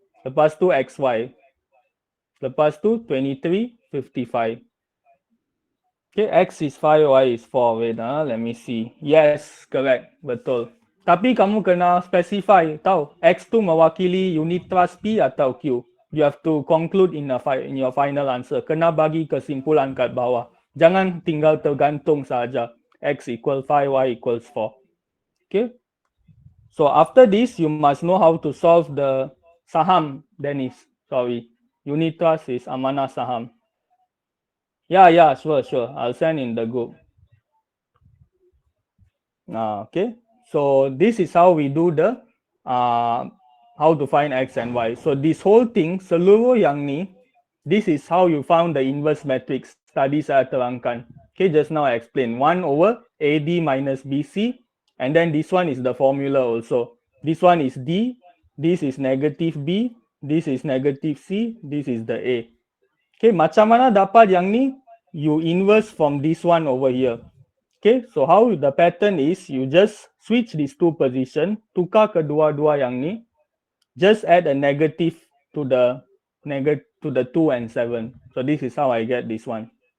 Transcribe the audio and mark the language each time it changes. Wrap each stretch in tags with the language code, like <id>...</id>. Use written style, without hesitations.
<ms>Lepas tu XY. Lepas tu 23, 55.</ms> <en>Okay, X is 5, Y is 4. Wait, let me see. Yes, correct. Betul.</en> <ms>Tapi kamu kena specify, tahu, X tu mewakili unit trust P atau Q.</ms> <en>You have to conclude in your final answer.</en> <ms>Kena bagi kesimpulan kat bawah. Jangan tinggal tergantung saja.</ms> <en>X equal 5, Y equals 4. Okay. So after this, you must know how to solve the saham, Dennis. Sorry. Unit trust is amanah saham. Yeah, sure. I'll send in the group. Okay. So this is how we do the how to find X and Y. So this whole thing,</en> <ms>seluruh yang ni,</ms> <en>this is how you found the inverse matrix.</en> <ms>Tadi saya terangkan.</ms> <en>Okay, just now I explained 1 over AD minus BC. And then this one is the formula also. This one is D, this is negative B, this is negative C, this is the A.</en> <ms>Okay, macam mana dapat yang ni?</ms> <en>You inverse from this one over here. Okay, so how the pattern is, you just switch these two position,</en> <ms>tukar kedua-dua yang ni,</ms> <en>just add a negative to the 2 and 7. So this is how I get this one.</en>